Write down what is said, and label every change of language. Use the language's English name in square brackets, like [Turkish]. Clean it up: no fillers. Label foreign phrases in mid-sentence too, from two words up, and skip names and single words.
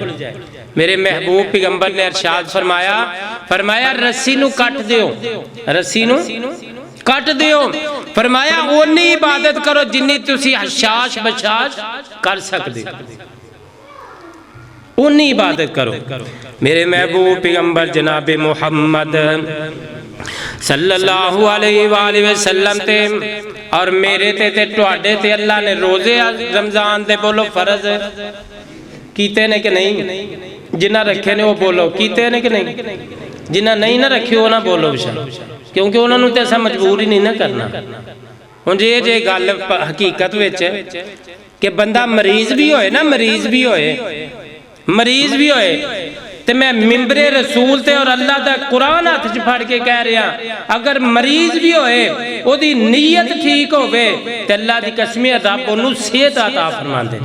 [Punjabi] میرے محبوب پیغمبر نے ارشاد فرمایا رسی نوں کٹ دیو، رسی نوں کٹ دیو. فرمایا اونی عبادت کرو جنی تسی ہشاش بشاش کر سکدے، اونی عبادت کرو. میرے محبوب پیغمبر جناب محمد [Arabic] صلى الله عليه وسلم [Punjabi] تے اور میرے تے تہاڈے تے اللہ نے روزے رمضان دے بولو فرض کیتے نے کہ نہیں? جنہاں رکھے نے او بولو کیتے نے کہ نہیں؟ جنہاں نہیں نہ رکھے او نہ بولو بیشک, [Urdu] کیونکہ انہوں نے تو ایسا مجبور ہی نہیں نا کرنا. [Punjabi] ہن جے گل حقیقت وچ کہ بندہ مریض بھی ہوئے نا، مریض بھی ہوئے تے میں منبرِ رسول تے اور اللہ دا قرآن ہتھ چ پھڑ کے کہہ رہا، اگر مریض بھی ہوئے اوہدی نیت ٹھیک ہووے تے اللہ دی قسم رب اوہنوں صحت عطا فرماندے.